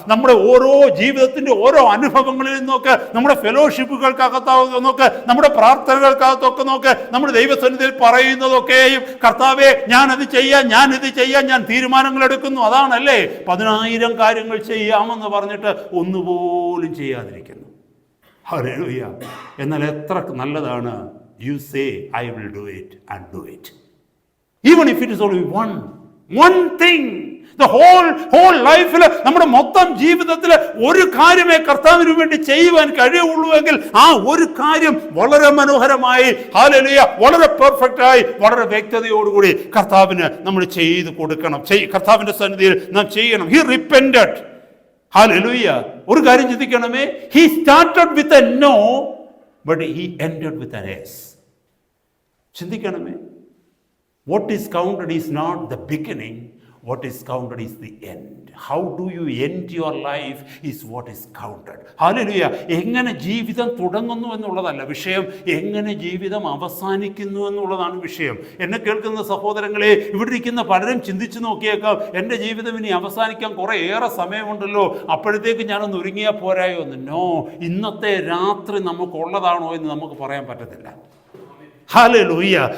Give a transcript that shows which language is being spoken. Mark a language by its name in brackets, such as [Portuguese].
[Malayalam] നമ്മുടെ ഓരോ ജീവിതത്തിൻ്റെ ഓരോ അനുഭവങ്ങളിൽ നിന്നൊക്കെ, നമ്മുടെ ഫെലോഷിപ്പുകൾക്കകത്ത് നോക്ക്, നമ്മുടെ പ്രാർത്ഥനകൾക്കകത്തൊക്കെ നോക്ക്, നമ്മുടെ ദൈവസന്നിധിയിൽ പറയുന്നതൊക്കെയും കർത്താവേ ഞാനത് ചെയ്യാം, ഞാനിത് ചെയ്യാം, ഞാൻ തീരുമാനങ്ങൾ എടുക്കുന്നു. അതാണല്ലേ 10,000 കാര്യങ്ങൾ ചെയ്യാമെന്ന് പറഞ്ഞിട്ട് ഒന്നുപോലും ചെയ്യാതിരിക്കുന്നു. ഹല്ലേലൂയ. എന്നാൽ എത്ര നല്ലതാണ് [English] you say I will do it and do it, even if it is only one thing. The whole life [Malayalam] നമ്മുടെ മൊത്തം ജീവിതത്തിൽ ഒരു കാര്യമേ കർത്താവിന് വേണ്ടി ചെയ്യുവാൻ കഴിയുള്ളൂവെങ്കിൽ ആ ഒരു കാര്യം വളരെ മനോഹരമായി, ഹല്ലേലൂയ, വളരെ പെർഫെക്റ്റായി, വളരെ വ്യക്തതയോടുകൂടി കർത്താവിന് നമ്മൾ ചെയ്തു കൊടുക്കണം. കർത്താവിൻ്റെ സന്നിധിയിൽ നാം ചെയ്യണം. [English] He repented. [Malayalam] ഹല്ലേലൂയ. ഒരു കാര്യം ചിന്തിക്കണമേ, [English] he started with a no but he ended with an yes. [Malayalam] ചിന്തിക്കണമേ, [English] what is counted is not the beginning, what is counted is the end. How do you end your life is what is counted. [Malayalam] Hallelujah. എങ്ങനെ ജീവിതം തുടങ്ങുന്നു എന്നുള്ളതല്ല വിഷയം, എങ്ങനെ ജീവിതം അവസാനിക്കുന്നു എന്നുള്ളതാണ് വിഷയം. എന്നെ കേൾക്കുന്ന സഹോദരങ്ങളെ, ഇവിടെ ഇരിക്കുന്ന പലരും ചിന്തിച്ചു നോക്കിയേക്കാം, എൻ്റെ ജീവിതം ഇനി അവസാനിക്കാൻ കുറേ ഏറെ സമയമുണ്ടല്ലോ, അപ്പോഴത്തേക്ക് ഞാനൊന്ന് ഒരുങ്ങിയാൽ പോരായോ എന്ന്. നോ, ഇന്നത്തെ രാത്രി നമുക്കുള്ളതാണോ എന്ന് നമുക്ക് പറയാൻ പറ്റത്തില്ല. ഹല്ലേലൂയ.